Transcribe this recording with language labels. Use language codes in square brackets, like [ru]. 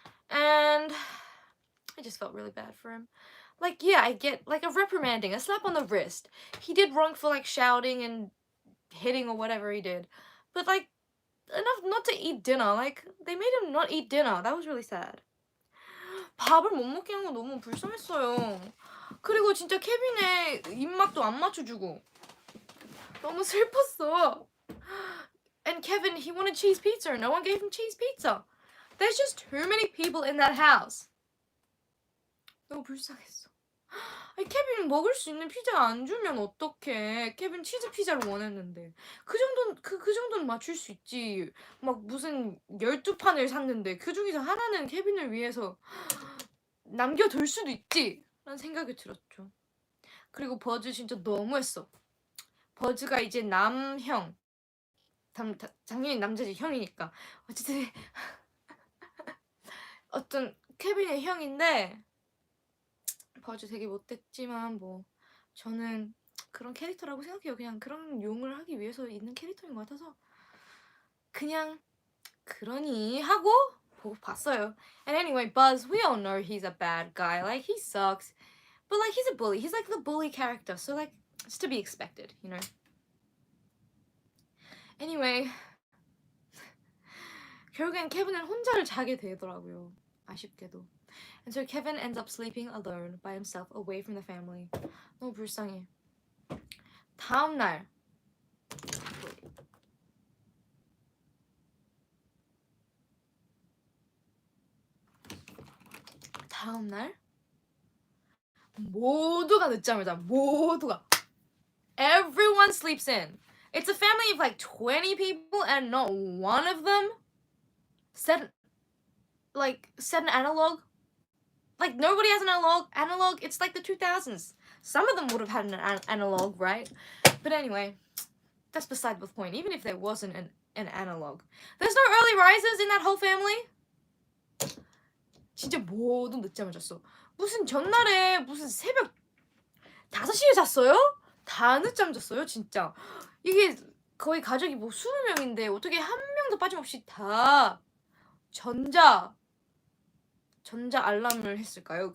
[en] And I just felt really bad for him. Like, yeah, I get like a reprimanding, a slap on the wrist. He did wrong for like shouting and hitting or whatever he did. But like, enough not to eat dinner. Like, they made him not eat dinner. That was really sad. [ko] 밥을 못 먹게 한 거 너무 불쌍했어요. 그리고 진짜 케빈의 입맛도 안 맞춰주고 너무 슬펐어. [en] And Kevin, he wanted cheese pizza. No one gave him cheese pizza. There's just too many people in that house. [ko] 너무 불쌍했어. 아니, 케빈 먹을 수 있는 피자 안 주면 어떡해. 케빈 치즈 피자를 원했는데. 그 정도는 맞출 수 있지. 막 무슨 12판을 샀는데 그 중에서 하나는 케빈을 위해서 남겨둘 수도 있지. 라는 생각이 들었죠. 그리고 버즈 진짜 너무했어. 버즈가 이제 남형. 당연히 남자지, 형이니까. 어쨌든 어떤 케빈의 형인데 버즈 되게 못됐지만 뭐 저는 그런 캐릭터라고 생각해요. 그냥 그런 용을 하기 위해서 있는 캐릭터인 것 같아서 그냥 그러니 하고 보고 봤어요. [en] And anyway, Buzz, we all know he's a bad guy. Like, he sucks. But like, he's a bully. He's like the bully character. So like, it's to be expected, you know? Anyway, [ko] 결국엔 케빈은 혼자를 자게 되더라고요. 아쉽게도. [en] And so Kevin ends up sleeping alone by himself away from the family. [ko] 너무 불쌍해. 다음 날 모두가 늦잠을 자. 모두가. [en] Everyone sleeps in. It's a family of like 20 people and not one of them said an analog. Like, nobody has an analog. It's like the 2000s. Some of them would have had an analog, right? But anyway, that's beside the point. Even if there wasn't an analog. There's no early risers in that whole family. [ko] 진짜 모두 늦잠을 잤어. 무슨 전날에 무슨 새벽 5시에 잤어요? 다 늦잠 잤어요, 진짜. 이게 거의 가족이 뭐 20명인데 어떻게 한 명도 빠짐없이 다 전자 알람을 했을까요?